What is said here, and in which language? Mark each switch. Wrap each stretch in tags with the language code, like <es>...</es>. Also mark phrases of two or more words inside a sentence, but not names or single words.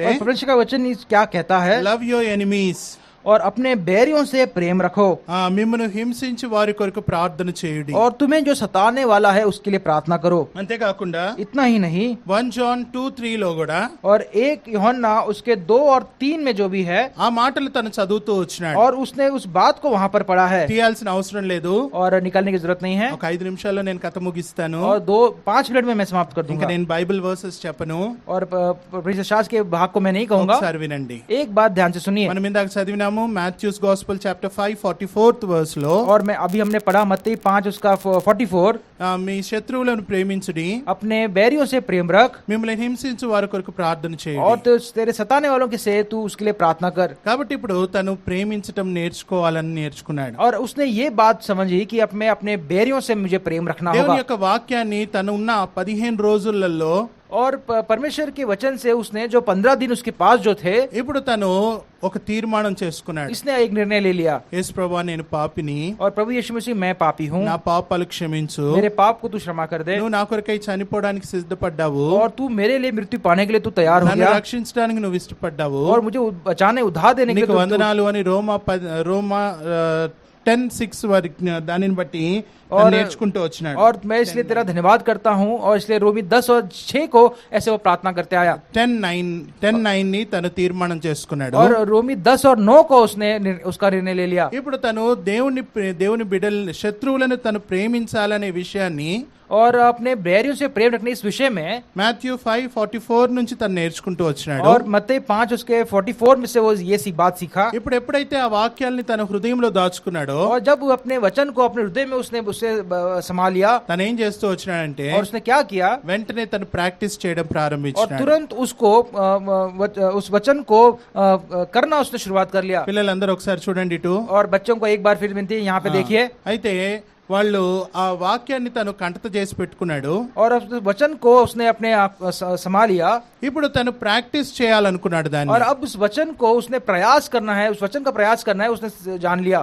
<hi>और परमेश्वर का वचन क्या कहता है,</hi> <en>Love your enemies,</en> <hi>और अपने बैरियों से प्रेम रखो,</hi> <te>మిమ్మల్ని హింసించి వారి కొరకు ప్రార్థన చేయుడి.</te> <hi>और तुम्हें जो सताने वाला है उसके लिए प्रार्थना करो.</hi> <te>అంతేకాకుండా</te> <hi>इतना ही नहीं,</hi> <te>1 John 2:3 లో కూడా</te> <hi>और 1 यूहन्ना उसके 2 और 3 में जो भी है,</hi> <te>ఆ మాటలు తను చదువుతూ వచ్చినాడు.</te> <hi>और उसने उस बात को वहां पर पढ़ा है,</hi> <te>తీయాల్సిన అవసరం లేదు.</te> <hi>और निकालने की जरूरत नहीं है.</hi> <te>ఒక 5 నిమిషాల్లో నేను కథ ముగిస్తాను.</te> <hi>और 5 मिनट में मैं समाप्त कर</hi> <te>ఇంకా</te> <hi>दूंगा.</hi> <te>నేను</te> <en>Bible verses</en> <te>చెప్పను.</te> <hi>और शास्त्र के भाग को मैं नहीं कहूंगा.</hi> <te>ఒకసారి వినండి.</te> <hi>एक बात ध्यान से सुनिए.</hi> <te>మనం ఇందాక చదివినాము</te> <en>Matthew's Gospel chapter 5 44th verse</en> <te>లో,</te> <hi>और मैं अभी हमने पढ़ा मत्ती 5 उसका 44,</hi> <te>మీ శత్రువులను ప్రేమించుడి,</te> <hi>अपने बैरियों से प्रेम रख,</hi> <te>మిమ్మల్ని హింసించు వారి కొరకు ప్రార్థన</te> <hi>और</hi> <te>చేయండి.</te> <hi>तो तेरे सताने वालों के से तू उसके लिए प्रार्थना कर.</hi> <te>కాబట్టి ఇప్పుడు తను ప్రేమించటం నేర్చుకోవాలని నేర్చుకున్నాడు.</te> <hi>और उसने ये बात समझी कि अब मैं अपने बैरियों से मुझे प्रेम रखना</hi> <te>దేవుని</te> <hi>होगा.</hi> <te>యొక్క వాక్యాన్ని తను ఉన్న 15 రోజులలో</te> <hi>और परमेश्वर के वचन से उसने जो 15 दिन उसके पास जो थे,</hi> <te>ఇప్పుడు తను ఒక తీర్మానం చేసుకున్నాడు.</te> <hi>इसने एक निर्णय ले लिया.</hi> <te>యేసు ప్రభువా, నేను పాపిని,</te> <hi>और प्रभु यीशु मसीह, मैं पापी हूँ,</hi> <te>నా పాపాలు క్షమించు,</te> <hi>मेरे पाप को तू क्षमा कर दे,</hi> <te>నువ్వు నా కొరకై చనిపోవడానికి సిద్ధపడ్డావు,</te> <hi>और तू मेरे लिए मृत्यु पाने के लिए तू तैयार हो</hi> <te>నన్ను</te> <hi>गया,</hi> <te>రక్షించడానికి నువ్వు ఇష్టపడ్డావు,</te> <hi>और मुझे बचाने उधार देने के</hi> <te>నీకు</te> <hi>लिए</hi> <te>వందనాలు అని రోమా 10:6 వరకు దానిని బట్టి</te> <hi>और-</hi> <te>నేర్చుకుంటూ వచ్చినాడు.</te> <hi>और मैं इसलिए तेरा धन्यवाद करता हूँ, और इसलिए रोमी 10 और 6 को ऐसे वो प्रार्थना करते आया.</hi> <te>10:9 ని తను తీర్మానం చేసుకున్నాడు.</te> <hi>और रोमी 10 और 9 को उसने उसका निर्णय ले लिया.</hi> <te>ఇప్పుడు తను దేవుని బిడ్డల శత్రువులను తను ప్రేమించాలనే విషయాన్ని</te> <hi>और अपने बैरियों से प्रेम रखने इस विषय में</hi> <te>మాథ్యూ 5:44 నుంచి తను నేర్చుకుంటూ వచ్చినాడు.</te> <hi>और मत्ती 5 उसके 44 में से वो ये सी बात सीखा.</hi> <te>ఇప్పుడు ఎప్పుడైతే ఆ వాక్యాల్ని తన హృదయంలో దాచుకున్నాడో,</te> <hi>और जब वो अपने वचन को अपने हृदय में उसने उसे संभाल लिया,</hi> <te>తను ఏం చేస్తూ వచ్చినాడంటే</te> <hi>और उसने क्या किया,</hi> <te>వెంటనే తను ప్రాక్టీస్ చేయడం</te> <hi>और</hi> <te>ప్రారంభించాడు.</te> <hi>तुरंत उसको उस वचन को करना उसने शुरुआत कर लिया.</hi> <te>పిల్లలందరూ ఒకసారి చూడండి ఇటు.</te> <hi>और बच्चों को एक बार फिर विनती है, यहाँ पे देखिए.</hi> <te>అయితే వాళ్ళు ఆ వాక్యాన్ని తను కంటత చేసి పెట్టుకున్నాడు.</te> <hi>और उस वचन को उसने अपने आप संभाल लिया.</hi> <te>ఇప్పుడు తను ప్రాక్టీస్ చేయాలనుకున్నాడు</te> <hi>और</hi> <te>దాన్ని.</te> <hi>अब उस वचन को उसने प्रयास करना है, उस वचन का प्रयास करना है, उसने जान लिया.</hi>